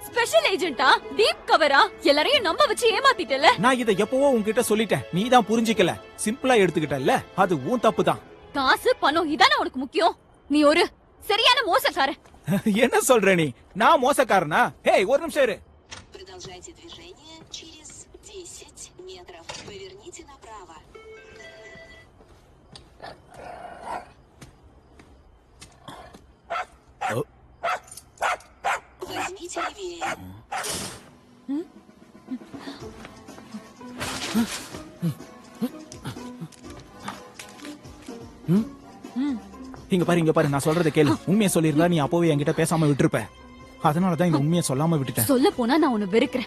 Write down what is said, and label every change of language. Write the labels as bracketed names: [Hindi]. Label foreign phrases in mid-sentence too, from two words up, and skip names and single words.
[English] special agenta, deep covera, [Tamil] எல்லாரையும் நம்ப வச்சு ஏமாத்திட்டல. நான் இதை எப்பவோ உன்கிட்ட சொல்லிட்டேன். நீ தான் புரிஞ்சிக்கல. சிம்பிளா எடுத்துக்கிட்டல்ல. அது உன் தப்பு தான். காசு பணம் இதானே உனக்கு முக்கியம். நீ ஒரு சரியான மோசக்காரன். என்ன சொல்ற நீ? நான் மோசக்காரனா? ஹேய் ஒரு நிமிஷம் இரு. [Russian] Продолжайте движение через 10 метров. Поверните направо. Возьмите левее. [Tamil] இங்க பாரு நான் சொல்றதை கேளு. உண்மையை சொல்லிருந்தா நீ அப்பவே என்கிட்ட பேசாம விட்டுருப்ப. அதனாலதான் இந்த உண்மையை சொல்லாம விட்டுட்டேன். சொல்ல போனா நான் உன்னை வெறுக்கிறேன்.